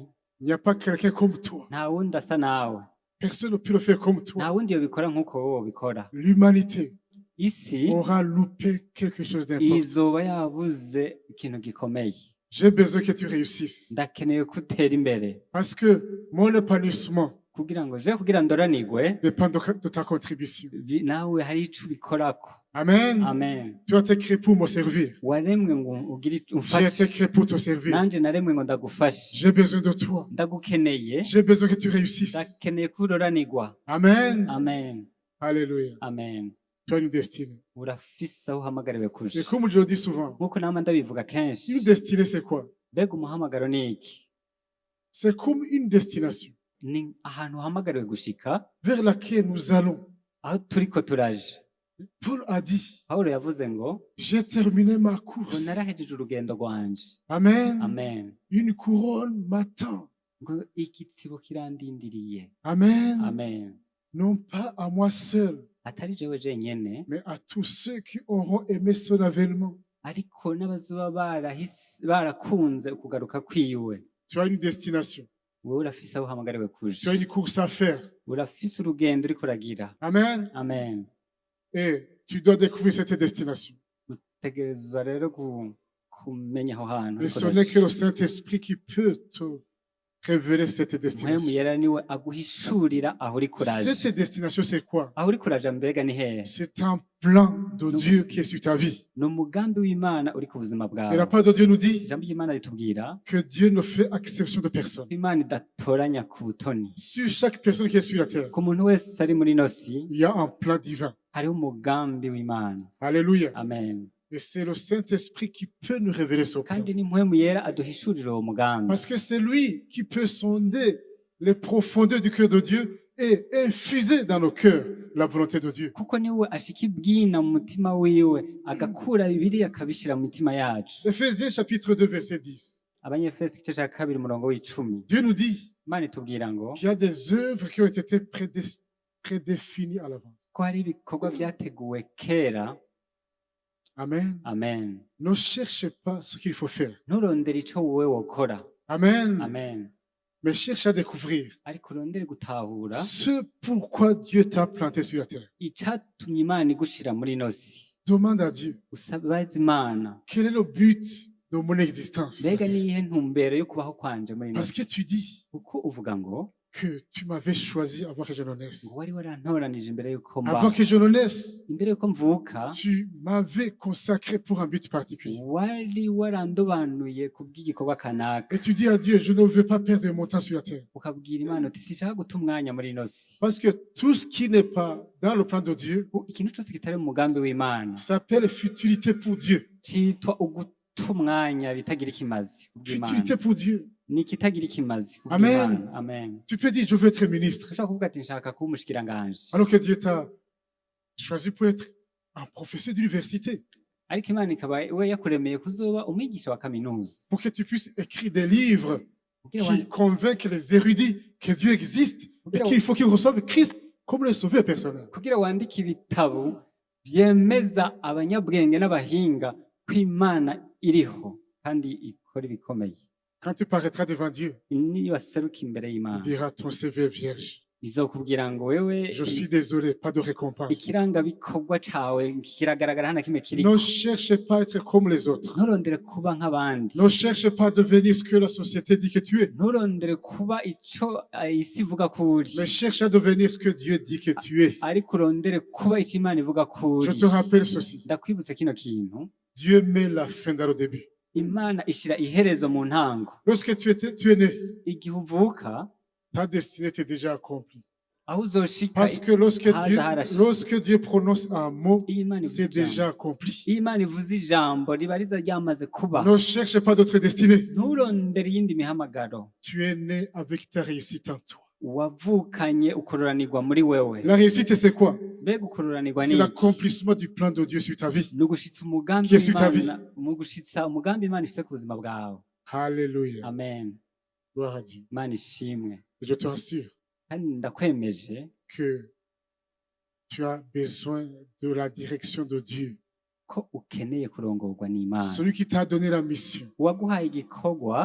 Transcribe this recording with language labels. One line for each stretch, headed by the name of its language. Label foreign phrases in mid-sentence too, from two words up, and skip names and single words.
French: Il n'y a pas quelqu'un comme toi.
Rundi: nta wundi asa nawe,
French: Personne ne peut le faire comme
Rundi: nta
French: toi.
Rundi: wundi yobikora nk'uko wowe ubikora.
French: L'humanité
Rundi: Isi
French: aura loupé quelque chose d'important.
Rundi: izoba yabuze ikintu gikomeye.
French: J'ai besoin que tu réussisses.
Rundi: Ndakeneye ko utera imbere
French: Parce que mon épanouissement
Rundi: kugira ngo je kugira ndoranirwe,
French: dépend de ta contribution.
Rundi: nawe hari ico ubikorako. Amen. Amen.
French: Tu as été créé pour me servir.
Rundi: Waremwe ngo ugire
French: J'ai été
Rundi: umfashe,
French: créé pour te servir.
Rundi: nanje naremwe ngo ndagufashe.
French: J'ai besoin de toi.
Rundi: Ndagukeneye,
French: J'ai besoin que tu réussisses.
Rundi: ndakeneye ko uroranirwa. Amen. Amen. Alléluia. Amen.
French: Tu as une destinée.
Rundi: Urafise aho uhamagariwe kuja.
French: Et comme je le dis souvent,
Rundi: Nk'uko nama ndabivuga
French: une
Rundi: kenshi,
French: destinée, c'est quoi?
Rundi: mbega umuhamagaro ni iki?
French: C'est comme une destination
Rundi: Ni ahantu uhamagariwe gushika,
French: vers laquelle nous allons.
Rundi: aho turiko turaje.
French: Paul a dit,
Rundi: Pawulo yavuze ngo
French: j'ai terminé ma
Rundi: ngo
French: course.
Rundi: narahejeje urugendo rwanje. Amen. Amen.
French: Une couronne m'attend.
Rundi: Ngo igitsibo kirandindiriye. Amen. Amen.
French: Non pas à moi seul,
Rundi: Atari jewe jenyene,
French: mais à tous ceux qui auront aimé son avènement.
Rundi: ariko n'abazoba barakunze ukugaruka kwiwe.
French: Tu as une destination.
Rundi: Wowe urafise aho uhamagariwe
French: Tu as
Rundi: kuja.
French: une course à faire.
Rundi: Urafise urugendo uriko uragira. Amen. Amen.
French: Et tu dois découvrir cette destination.
Rundi: tegerezwa rero kumenya aho hantu
French: Et ce n'est que le Saint-Esprit qui peut te révéler cette
Rundi: mpwemu
French: destination.
Rundi: yera niwe aguhishurira aho uriko uraja.
French: Cette destination, c'est quoi?
Rundi: Aho uriko uraja mbega ni hehe?
French: C'est un plan de Dieu qui est sur ta vie.
Rundi: Ni umugambi w'Imana uri ku buzima
French: Et
Rundi: bwawe.
French: la parole de Dieu nous dit
Rundi: Ijambo ry'Imana ritubwira
French: que Dieu ne fait exception de personne.
Rundi: ko Imana idatoranya ku butoni.
French: Sur chaque personne qui est sur la terre,
Rundi: Ku muntu wese ari muri ino si
French: il y a un plan divin.
Rundi: hariho umugambi w'Imana. Alléluia. Amen.
French: Et c'est le Saint-Esprit qui peut nous révéler ce plan.
Rundi: Kandi ni mpwemu yera aduhishurira uwo mugambi.
French: Parce que c'est lui qui peut sonder les profondeurs du cœur de Dieu et infuser dans nos cœurs la volonté de Dieu.
Rundi: Kuko niwe ashika ibwina mu mutima wiwe agakura Bibiliya akabishira mu mitima yacu.
French: Ephésiens chapitre 2 verset 10.
Rundi: Abanyefesi igice cya kabiri umurongo w'icumi.
French: Dieu nous dit
Rundi: Imana itubwira ngo
French: qu'il y a des œuvres qui ont été prédéfinies à l'avance.
Rundi: ko hari ibikorwa byateguwe kera. Amen. Amen.
French: Ne cherchez pas ce qu'il faut faire.
Rundi: Nturondere ico wowe wokora. Amen. Amen.
French: Mais cherche à découvrir
Rundi: Ariko urondere gutahura
French: ce pourquoi Dieu t'a planté sur la terre.
Rundi: icatumye Imana igushira muri ino si.
French: Demande à Dieu,
Rundi: Usabaze Imana.
French: quel est le but de mon existence?
Rundi: Mbega niyihe ntumbero yo kubaho kwanje muri ino
French: Parce que
Rundi: si?
French: tu dis
Rundi: Kuko uvuga ngo
French: que tu m'avais choisi avant que je ne naisse.
Rundi: wari warantoranije imbere yuko mba.
French: Avant que je ne naisse,
Rundi: Imbere yuko mvuka
French: tu m'avais consacré pour un but particulier.
Rundi: wari warandobanuye kubw'igikorwa kanaka.
French: Et tu dis à Dieu, je ne veux pas perdre mon temps sur la terre.
Rundi: Ukabwira Imana uti sinshaka guta umwanya muri ino si.
French: Parce que tout ce qui n'est pas dans le plan de Dieu
Rundi: Ikintu cyose kitari mu mugambi w'Imana
French: s'appelle futilité pour Dieu.
Rundi: citwa uguta umwanya bitagira ikimazi kubw'Imana.
French: Futilité pour Dieu.
Rundi: Ni ikitagira ikimazi Amen. kubw'Imana. Amen.
French: Tu peux dire, je veux être ministre.
Rundi: Ushobora kuvuga ati nshaka kuba umushikiranganje.
French: Alors que Dieu t'a choisi pour être un professeur d'université.
Rundi: Ariko Imana ikaba we yakuremeye kuzoba umwigisha wa kaminuza.
French: Pour que tu puisses écrire des livres
Rundi: Kugira
French: qui convainquent les érudits que Dieu existe et qu'il faut qu'ils reçoivent Christ comme le sauveur personnel.
Rundi: kugira wandike ibitabo byemeza abanyabwenge n'abahinga ko Imana iriho kandi ikora ibikomeye.
French: Quand tu paraîtras devant Dieu,
Rundi: Niyo waseruka imbere
French: il
Rundi: y'Imana
French: dira ton CV est vierge.
Rundi: izokubwira ngo wewe
French: Je suis désolé, pas de récompense.
Rundi: ikiranga bikorwa cawe kiragaragara hana kimwe kiri.
French: Ne cherchez pas à être comme les autres.
Rundi: Nturondere kuba nk'abandi.
French: Ne cherchez pas à devenir ce que la société dit que tu es.
Rundi: Nturondere kuba ico isi ivuga ko uri.
French: Mais cherche à devenir ce que Dieu dit que tu es.
Rundi: Ariko urondere kuba ico Imana ivuga ko
French: Je
Rundi: uri.
French: te rappelle ceci.
Rundi: Ndakwibutse kino kintu.
French: Dieu met la fin dans le début.
Rundi: Imana ishira iherezo mu ntango.
French: Lorsque tu es né,
Rundi: Igihe uvuka
French: ta destinée était déjà accomplie.
Rundi: aho uzoshika
French: Parce que lorsque Dieu prononce un mot,
Rundi: iyo Imana ivuze
French: c'est
Rundi: ijambo.
French: déjà accompli.
Rundi: Iyo Imana ivuze ijambo riba riza ryamaze kuba.
French: Ne cherche pas d'autre destinée.
Rundi: Nturondere iyindi mihamagaro.
French: Tu es né avec ta réussite en toi.
Rundi: Wavukanye ukororanirwa muri wewe.
French: La réussite, c'est quoi?
Rundi: Mbega ukororanirwa
French: C'est
Rundi: ni iki?
French: l'accomplissement du plan de Dieu sur ta vie.
Rundi: Ni ugushitsa umugambi
French: Qui est sur ta
Rundi: w'Imana, mu gushitsa umugambi Imana ifise ku buzima bwawe. Alléluia. Amen.
French: Gloire à Dieu.
Rundi: Imana ishimwe.
French: Et je te rassure
Rundi: Kandi ndakwemeje
French: que tu as besoin de la direction de Dieu.
Rundi: ko ukeneye kurongorwa n'Imana.
French: Celui qui t'a donné la mission,
Rundi: Uwaguhaye igikorwa